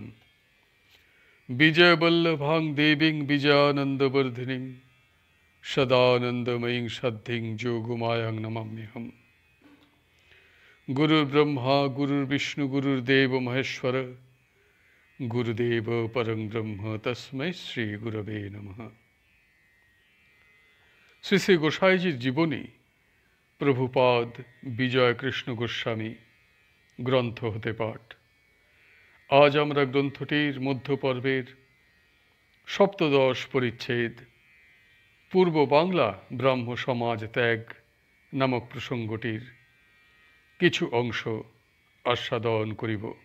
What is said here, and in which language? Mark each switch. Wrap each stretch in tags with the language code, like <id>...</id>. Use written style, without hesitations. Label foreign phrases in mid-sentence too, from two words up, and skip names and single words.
<sa>विजयवल्लभां देवीं विजयानन्दवर्धिनीं सदानन्दमयीं सद्धिं जोगमायां नमाम्यहम्। गुरुर्ब्रह्मा गुरुर्विष्णु गुरुर्देव महेश्वर गुरुदेव परं ब्रह्म तस्मै श्री गुरवे नमः।</sa> <bn>শ্রী শ্রী গোসাইজির জীবনী প্রভুপাদ বিজয় কৃষ্ণ গোস্বামী গ্রন্থ হতে পাঠ। আজ আমরা গ্রন্থটির মধ্যপর্বের সপ্তদশ পরিচ্ছেদ পূর্ব বাংলা ব্রাহ্ম সমাজ ত্যাগ নামক প্রসঙ্গটির কিছু অংশ আস্বাদন করিব।</bn>